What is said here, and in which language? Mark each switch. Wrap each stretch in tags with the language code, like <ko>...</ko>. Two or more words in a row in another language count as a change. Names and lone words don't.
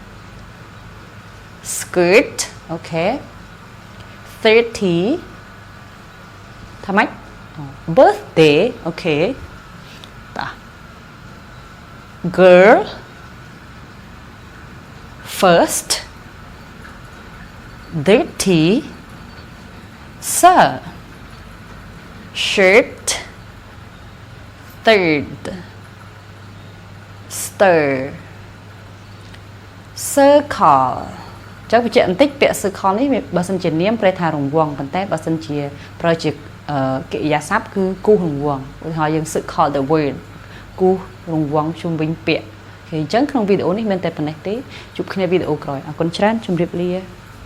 <en>skirt okay 30 ថាម៉េច birthday okay តោះ girl first dirty sir shirt third stir circle</en> <km>ចុះបញ្ជាក់បន្តិចពាក្យ circle នេះបើសិនជានាមប្រែថារង្វង់ប៉ុន្តែបើសិនជាប្រើជាកិរិយាសព្ទគឺគូសរង្វង់ឧទាហរណ៍យើង</km> <en>circle the word</en> <km>គូសរង្វង់ជុំវិញពាក្យអញ្ចឹងក្នុងវីដេអូនេះមានតែប៉ុណ្ណេះទេជួបគ្នាវីដេអូក្រោយអរគុណច្រើនជម្រាបលា</km>